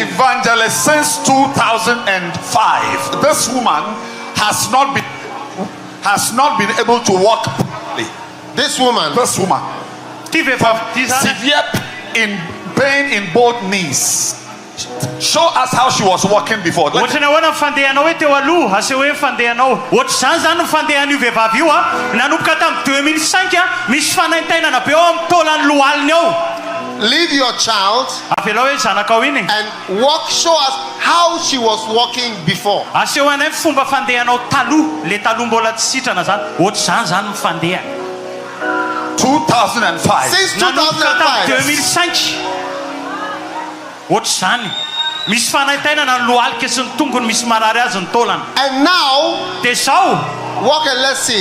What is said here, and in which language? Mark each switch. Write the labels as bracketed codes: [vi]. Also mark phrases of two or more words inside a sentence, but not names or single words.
[en] Evangelist, since 2005, this woman has not been able to walk properly. This woman. Severe pain in both knees. Show us how she was walking before. [mg] Ohatrany ahoana fandehanao hoe teo aloha ase hoe fandehanao ohatr'izany zany ny fandehan'io vehivavy io nanomboka tamin'ny 2005 misy fanaintainana be eo amin'ny taolany lohaliny ao. [en] Leave your child [mg] avelao hoe zanakao iny [en] and walk. Show us how she was walking before. [mg] aseho anay fomba fandehanao taloha le taloha mbola tsy sitrana zany ohatr'izany zany ny fandeha 2005. [en] Since 2005. [mg] 2005 ohatr'izany misy fanaintainana ny lohalika sy ny tongony misy marary azy ny taolana. [en] And now [mg] dia zao [en] walk and let's see.